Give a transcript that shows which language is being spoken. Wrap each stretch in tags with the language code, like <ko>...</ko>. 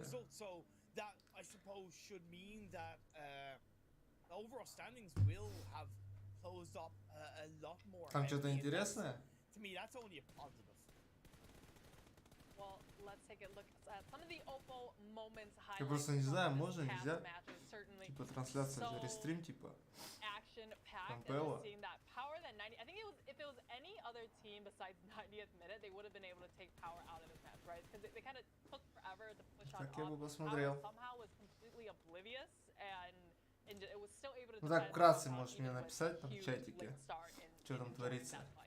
<en>results, so that, I suppose, should mean that the overall standings will have closed up a lot more.</en> <ru>Там что-то интересное?</ru> <en>To me, that's only a positive. Well, let's take a look at some of the OPPO moments.</en> <ru>Я просто не знаю, можно, нельзя. Типа трансляция, рестрим, типа.</ru> <en>PMPL. Seeing that power that 90. I think if it was any other team besides 90th Minute, they would have been able to take power out of this match, right? Because they kind of took forever to push on.</en> <ru>Так я бы посмотрел.</ru> <en>Somehow was completely oblivious and it was still able to.</en> <ru>Ну так вкратце можешь мне написать там в чатике, что там творится.</ru>